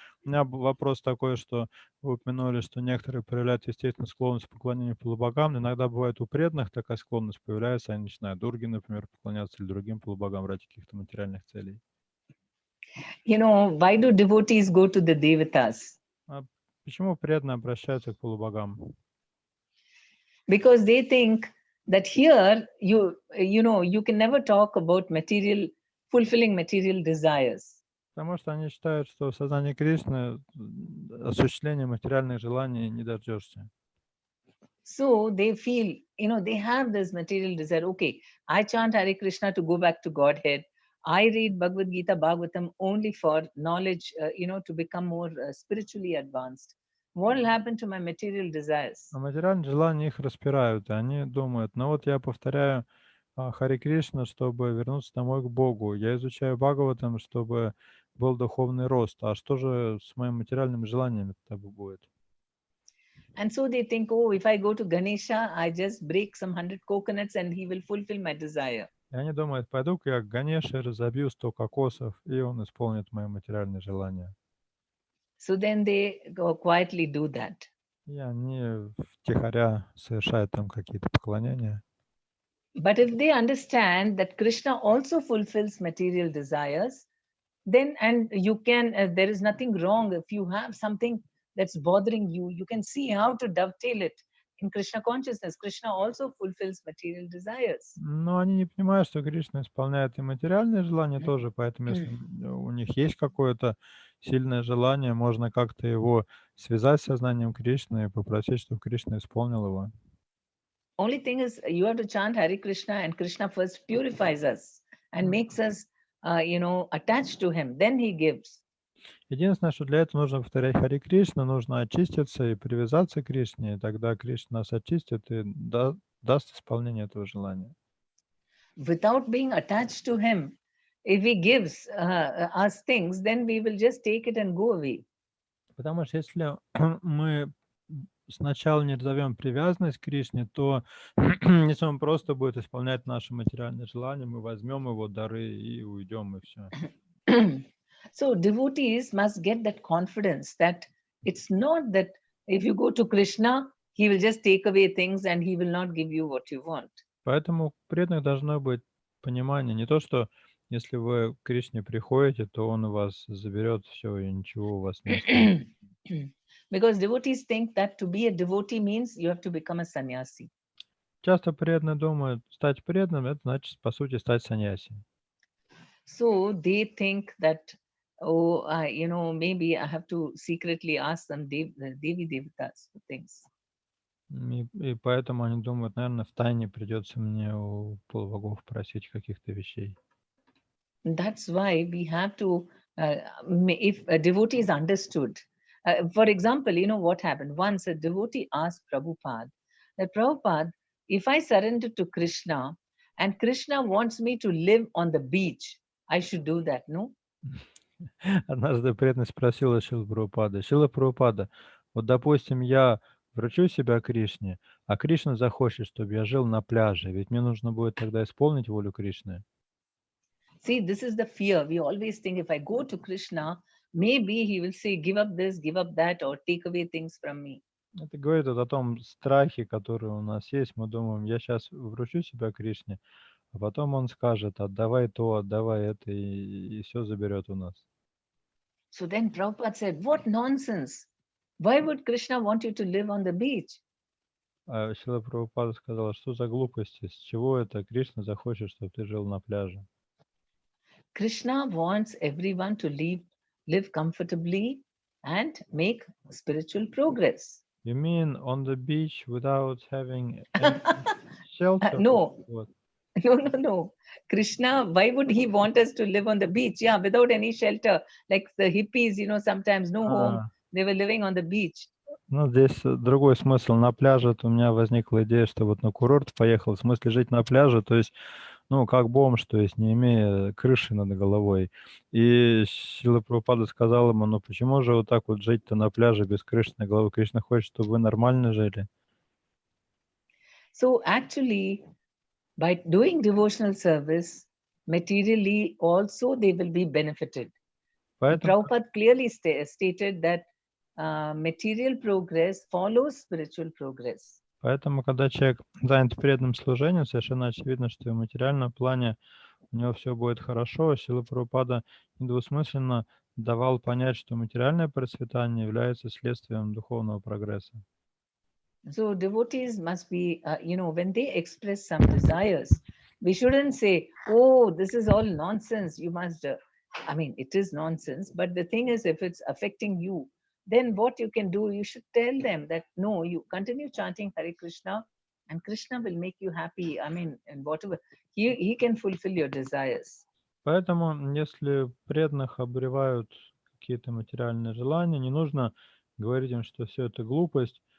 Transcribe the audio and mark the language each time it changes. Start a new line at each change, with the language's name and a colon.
Russian: У меня вопрос такой, что вы упомянули, что некоторые проявляют естественную склонность к поклонению полубогам. Иногда бывает у преданных такая склонность появляется, они начинают Дурге, например, поклоняться или другим полубогам ради каких-то материальных целей.
English: Why do devotees go to the devatas?
Russian: Почему преданные обращаются к полубогам?
English: Because they think that here you can never talk about fulfilling material desires.
Russian: Потому что они считают, что в сознании Кришны осуществления материальных желаний не дождешься.
English: So they feel, they have this material desire. Okay, I chant Hare Krishna to go back to Godhead. I read Bhagavad Gita, Bhagavatam only for knowledge, to become more spiritually advanced. What will happen to my material desires?
Russian: А материальные желания их распирают, и они думают, ну вот я повторяю Харе Кришна, чтобы вернуться домой к Богу. Я изучаю Бхагаватам, чтобы был духовный рост. А что же с моими материальными желаниями тогда будет?
English: And so they think, oh, if I go to Ganesha, I just break some 100 coconuts and he will fulfill my desire.
Russian: И они думают, пойду-ка я к Ганеше, разобью 100 кокосов, и он исполнит мои материальные желания.
English: So then they go quietly do that.
Russian: И они втихаря совершают там какие-то поклонения.
English: But if they understand that Krishna also fulfills material desires, then, and you can, there is nothing wrong if you have something that's bothering you, you can see how to dovetail it in Krishna consciousness. Krishna also fulfills material desires.
Russian: Но они не понимают, что Кришна исполняет и материальные желания тоже, поэтому если у них есть какое-то сильное желание, можно как-то его связать с сознанием Кришны и попросить, чтобы Кришна исполнил его.
English: Only thing is, you have to chant Hare Krishna, and Krishna first purifies us and makes us, attached to him. Then he gives.
Russian: Единственное, что для этого нужно повторять Харе Кришна, нужно очиститься и привязаться к Кришне, и тогда Кришна нас очистит и даст исполнение этого желания.
English: Without being attached to him, if he gives us things, then we will just take it and go away.
Russian: Потому что если мы сначала не разовьем привязанность к Кришне, то если он просто будет исполнять наши материальные желания, мы возьмем его дары и уйдем, и все.
English: So devotees must get that confidence that it's not that if you go to Krishna, he will just take away things and he will not give you what you want.
Russian: Поэтому у преданных должно быть понимание, не то, что если вы к Кришне приходите, то он у вас заберет все и ничего у вас не останется.
English: Because devotees think that to be a devotee means you have to become a sannyasi.
Russian: Часто преданные думают, стать преданным, это значит, по сути, стать саньяси.
English: So they think that, maybe I have to secretly ask some Devi Devatas for things.
Russian: И поэтому они думают, наверное, в тайне придется мне у полубогов просить каких-то вещей.
English: That's why we have to if devotees understood. For example, you know what happened? Once a devotee asked Prabhupada, that Prabhupada, if I surrender to Krishna and Krishna wants me to live on the beach, I should do that, no?
Russian: Однажды преданный спросила Шрила Прабхупады: Шрила Прабхупада, вот допустим, я вручу себя Кришне, а Кришна захочет, чтобы я жил на пляже, ведь мне нужно будет тогда исполнить волю Кришны.
English: See, this is the fear. We always think if I go to Krishna, maybe he will say, give up this, give up that, or take away things from me.
Russian: Это говорит о том страхе, который у нас есть. Мы думаем, я сейчас вручу себя Кришне, а потом он скажет, отдавай то, отдавай это, и все заберет у нас.
English: So then Prabhupada said, what nonsense. Why would Krishna want you to live on the beach?
Russian: А Шрила Прабхупада сказала, что за глупости, с чего это Кришна захочет, чтобы ты жил на пляже?
English: Krishna wants everyone to live comfortably and make spiritual progress. You mean on the beach without having any shelter? No. What? No. Krishna, why would he want us to live on the beach? Yeah, without any shelter. Like the hippies, you know, sometimes no home. They were living on the beach.
Russian: Ну, здесь другой смысл. На пляже у меня возникла идея, что вот на курорт поехал, в смысле жить на пляже, то есть, ну, как бомж, то есть не имея крыши над головой. И Шрила Прабхупада сказал ему, ну, почему же вот так вот жить-то на пляже без крыши над головой? Кришна хочет, чтобы вы нормально жили.
English: So actually, by doing devotional service, materially also they will be benefited.
Russian: Поэтому,
English: Prabhupada clearly stated that material progress follows spiritual progress.
Russian: поэтому, когда человек занят преданным служением, совершенно очевидно, что в материальном плане у него все будет хорошо. Шрила Прабхупада недвусмысленно давал понять, что материальное процветание является следствием духовного прогресса.
English: So devotees must be, when they express some desires, we shouldn't say, oh, this is all nonsense. You must, it is nonsense. But the thing is, if it's affecting you, then what you can do, you should tell them that, no, you continue chanting Hare Krishna and Krishna will make you happy. And whatever, he can fulfill your desires.
Russian: Поэтому, если преданных обуревают какие-то материальные желания, не нужно говорить им, что все это глупость.